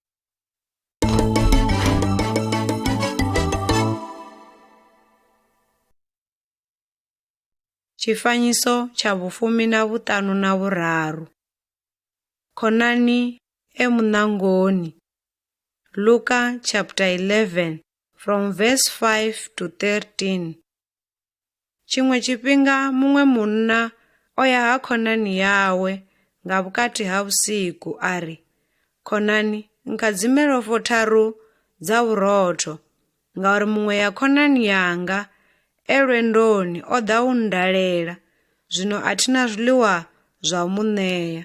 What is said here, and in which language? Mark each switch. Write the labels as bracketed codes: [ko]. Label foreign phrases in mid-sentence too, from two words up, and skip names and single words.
[ve] Tshifanyiso tsha vhufumi na vhuṱanu na vhuraru. Khonani e muṋangoni. [en] Luka chapter 11 from verse 5 to 13. [ve] Tshiṅwe tshifhinga muṅwe munna o ya ha khonani yawe nga vhukati ha vhusiku a ri, khonani, nkadzimela fo tharu dza vhurotho, ngauri muṅwe ya khonani yanga e lwendoni o ḓa u ndalela, zwino a thina zwiḽiwa zwa u mu ṋea.